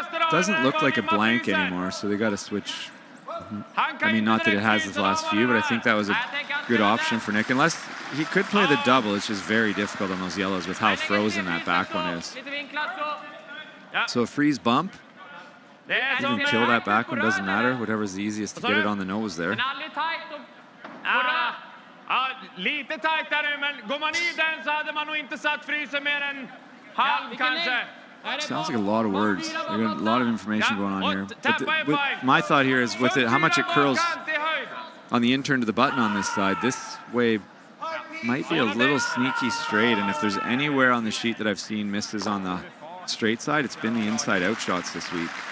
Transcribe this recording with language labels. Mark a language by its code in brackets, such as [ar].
[en] Doesn't look like a blank anymore, so they got to switch. I mean, not that it has this last few, but I think that was a good option for Nick. Unless he could play the double, it's just very difficult on those yellows with how frozen that back one is. So a freeze bump. You can kill that back one, doesn't matter. Whatever's the easiest to get it on the nose there. [sv] Lite tajtare, men går man i den så hade man nog inte satt frysen mer än halv kanske. [en] Sounds like a lot of words. They got a lot of information going on here. But my thought here is with it, how much it curls on the intern to the button on this side. This way might be a little sneaky straight, and if there's anywhere on the sheet that I've seen misses on the straight side, it's been the inside out shots this week.